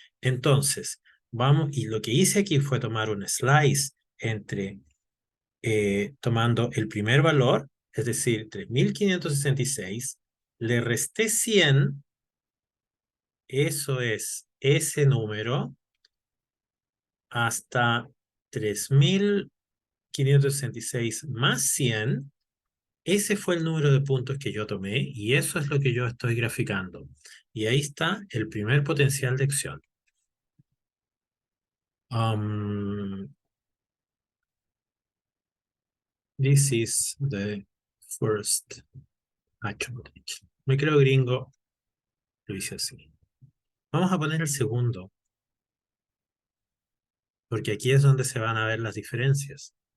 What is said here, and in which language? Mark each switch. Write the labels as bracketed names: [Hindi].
[Spanish] Entonces, vamos, y lo que hice aquí fue tomar un slice entre tomando el primer valor, es decir, 3.566, le resté 100, eso es ese número, hasta 3.566 más 100, ese fue el número de puntos que yo tomé y eso es lo que yo estoy graficando. Y ahí está el primer potencial de acción. [English] Um, this is the first action potential. [Spanish] Me creo gringo, lo hice así. Vamos a poner el segundo, porque aquí es donde se van a ver las diferencias.